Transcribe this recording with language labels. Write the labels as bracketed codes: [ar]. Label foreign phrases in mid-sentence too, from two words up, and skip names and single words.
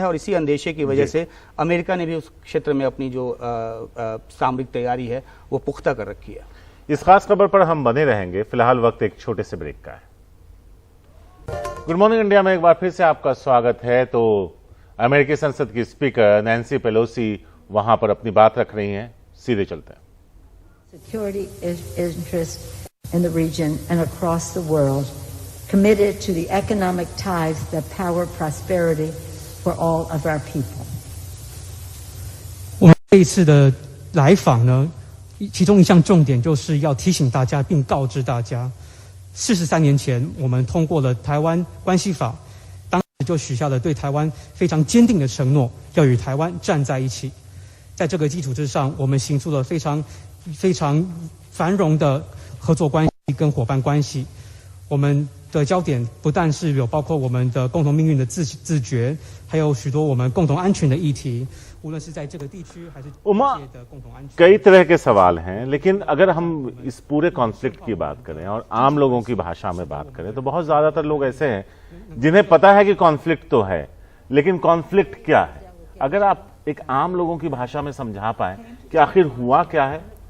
[hi] और इसी अंदेशे की वजह से अमेरिका ने भी उस क्षेत्र में अपनी जो सामरिक तैयारी है वो पुख्ता कर रखी है। इस खास खबर पर हम बने रहेंगे। फिलहाल वक्त एक छोटे से ब्रेक का है। गुड मॉर्निंग इंडिया में एक बार फिर से आपका स्वागत है। तो अमेरिकी संसद की स्पीकर नैन्सी पेलोसी वहां पर अपनी बात रख रही हैं। सीधे चलते हैं। [en] Security interests in the region and across the world, committed to the economic ties that power prosperity for all of our people. [zh] 我们这一次的来访呢，其中一项重点就是要提醒大家并告知大家，43年前我们通过了《台湾关系法》，当时就许下了对台湾非常坚定的承诺，要与台湾站在一起。在这个基础之上，我们行出了非常繁荣的合作关系跟伙伴关系。我们的焦点不但是有包括我们的共同命运的自觉，还有许多我们共同安全的议题，无论是在这个地区还是世界的共同安全。 [hi] कई तरह के सवाल हैं, लेकिन अगर हम इस पूरे कॉन्फ्लिक्ट की बात करें और आम लोगों की भाषा में बात करें तो बहुत ज्यादातर लोग ऐसे हैं जिन्हें पता है कि कॉन्फ्लिक्ट तो है, लेकिन कॉन्फ्लिक्ट क्या है? अगर आप एक आम लोगों की भाषा में समझा पाए कि आखिर हुआ क्या है।